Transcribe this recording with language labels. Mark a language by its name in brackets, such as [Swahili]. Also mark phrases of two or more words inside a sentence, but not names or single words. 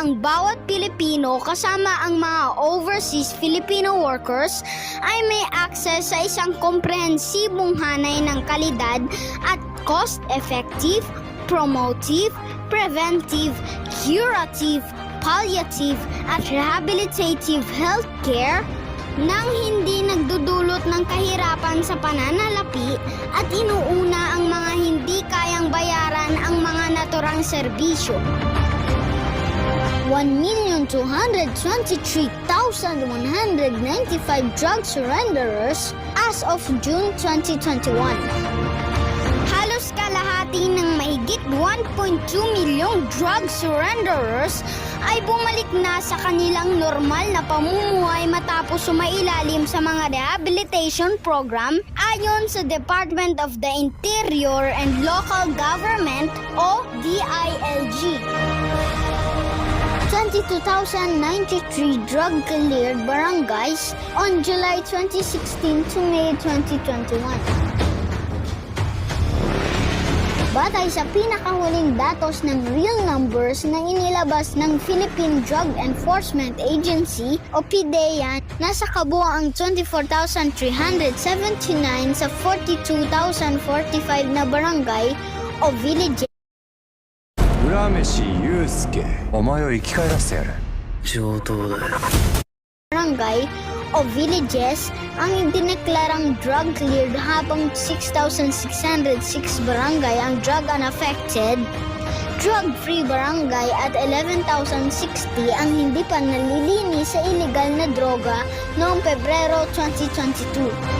[Filipino] ang bawat Pilipino kasama ang mga [English] overseas Filipino workers [Filipino] ay may access sa isang komprehensibong hanay ng kalidad at [English] cost-effective, promotive, preventive, curative, palliative [Filipino] at [English] rehabilitative healthcare [Filipino] nang hindi nagdudulot ng kahirapan sa pananalapi at inuuna ang mga hindi kayang bayaran ang mga naturang serbisyo. [English] 1,223,195 drug surrenderers as of June 2021. [Filipino] Halos kalahati ng mahigit 1.2 milyong [English] drug surrenderers [Filipino] ay bumalik na sa kanilang normal na pamumuhay matapos sumailalim sa mga [English] rehabilitation program [Filipino] ayon sa Department of the Interior and Local Government o DILG. [English] 22,093 drug-cleared barangays on July 2016 to May 2021. [Filipino] Batay sa pinakahuling datos ng [English] real numbers [Filipino] na inilabas ng Philippine Drug Enforcement Agency o PDEA, nasa kabuuang 24,379 sa 42,045 na barangay o villages. [Japanese] 浦飯祐介、お前を生き返らせてやる。上等だよ。 [Filipino] Barangay o villages ang idineklarang drug-cleared habang 6,606 barangay ang [English] drug-unaffected, drug-free [Filipino] barangay at 11,060 ang hindi pa nalilinis sa illegal na droga noong Pebrero 2022.